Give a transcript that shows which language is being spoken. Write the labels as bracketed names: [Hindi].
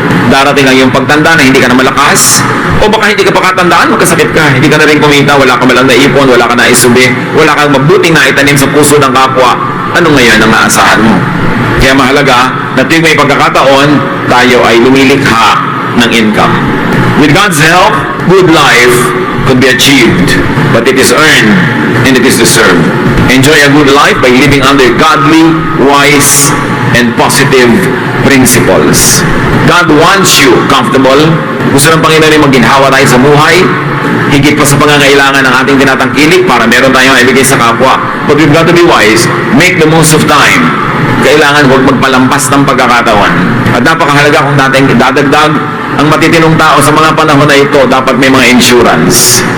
[Filipino] Darating lang yung pagtanda na hindi ka na malakas o baka hindi ka pa katandaan, magkasakit ka, hindi ka na rin kumita, wala ka malang naipon, wala ka na isubi, wala kang mabuting na itanim sa puso ng kapwa. Ano ngayon ang aasahan mo? Kaya mahalaga na tuwing may pagkakataon, tayo ay lumilikha ng income. [English] With God's help, good life could be achieved, but it is earned and it is deserved. Enjoy a good life by living under godly, wise, and positive principles. God wants you comfortable. [Filipino] Gusto ng Panginoon ay maginhawa tayo sa buhay, higit pa sa pangangailangan ng ating tinatangkilik para meron tayong ibigay sa kapwa. [English] But we've got to be wise. Make the most of time. [Filipino] Kailangan huwag magpalampas ng pagkakataon. At napakahalaga kung natin dadagdag ang matitinong tao sa mga panahon na ito, dapat may mga insurance.